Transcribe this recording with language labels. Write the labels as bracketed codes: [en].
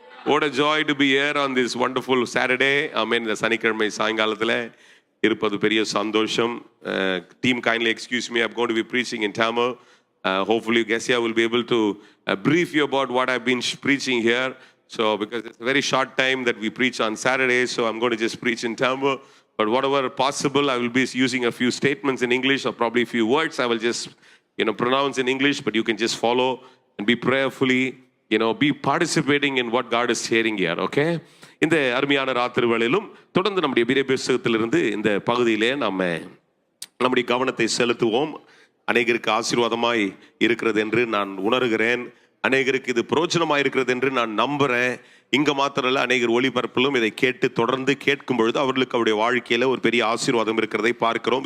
[en] What a joy to be here on this wonderful Saturday. Amen. [ta] இந்த சனிக்கிழமை சாயங்காலத்தில் இருப்பது பெரிய சந்தோஷம். [en] Team, kindly excuse me. I'm going to be preaching in Tamil. Hopefully Gesia will be able to brief you about what I've been preaching here. So because it's a very short time that we preach on Saturdays, so I'm going to just preach in Tamil. But whatever possible, I will be using a few statements in English, or probably a few words I will just pronounce in English, but you can just follow and be prayerfully, be participating in what God is sharing here. Okay? [ta] இந்த அருமையான ராத்திரி வேளையிலும் தொடர்ந்து நம்முடைய எபிரேய புத்தகத்திலிருந்து இந்த பகுதியிலே நம்முடைய கவனத்தை செலுத்துவோம். அநேகருக்கு ஆசீர்வாதமாய் இருக்கிறது என்று நான் உணர்கிறேன். அநேகருக்கு இது பிரயோஜனமாக இருக்கிறது என்று நான் நம்புறேன். இங்க மாத்திரம் இல்ல, அநேகர் ஒளிபரப்பிலும் இதை கேட்டு தொடர்ந்து கேட்கும் பொழுது அவர்களுக்கு அவருடைய வாழ்க்கையில ஒரு பெரிய ஆசீர்வாதம் இருக்கிறதை பார்க்கிறோம்.